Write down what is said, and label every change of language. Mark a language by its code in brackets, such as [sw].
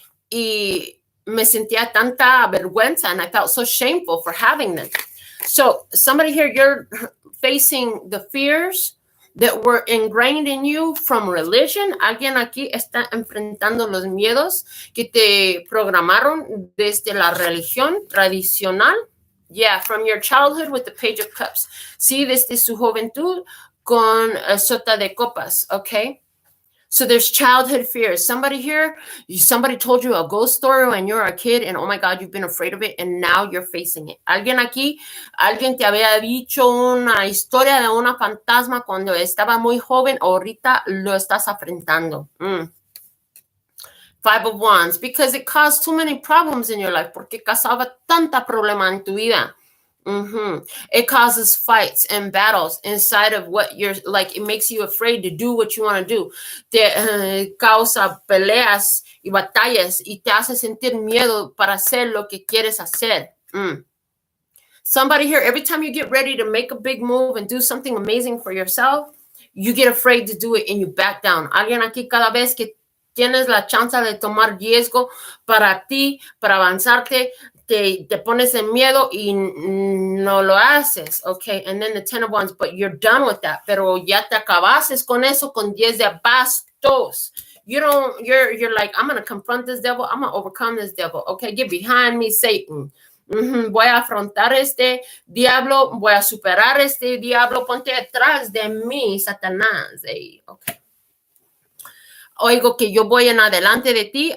[es] Y me sentía tanta vergüenza, [en] and I felt so shameful for having them. So somebody here, you're facing the fears that were ingrained in you from religion. [es] Alguien aquí está enfrentando los miedos que te programaron desde la religión tradicional. [en] Yeah, from your childhood with the Page of Cups. [es] Sí, desde su juventud con Sota de Copas, okay? [en] So there's childhood fears. Somebody here, somebody told you a ghost story when you were a kid, and oh my God, you've been afraid of it, and now you're facing it. [es] Alguien aquí, alguien te había dicho una historia de una fantasma cuando estaba muy joven, ahorita lo estás afrontando. [en] Five of Wands, because it caused too many problems in your life, [es] porque causaba tanta problema en tu vida. [en] It causes fights and battles inside of what you're like. It makes you afraid to do what you want to do. [es] Te causa peleas y batallas y te hace sentir miedo para hacer lo que quieres hacer. [en] Somebody here, every time you get ready to make a big move and do something amazing for yourself, you get afraid to do it and you back down. [es] Alguien aquí, cada vez que tienes la chance de tomar riesgo para ti, para avanzarte, te pones en miedo y no lo haces, okay? [en] And then the 10 of Wands, but you're done with that. [es] Pero ya te acabases con eso con 10 de bastos. [en] You're like, I'm going to confront this devil. I'm going to overcome this devil. Okay, get behind me, Satan. [es] Voy a afrontar este diablo. Voy a superar este diablo. Ponte detrás de mí, Satanás. Hey, okay. Oigo que yo voy en adelante de ti.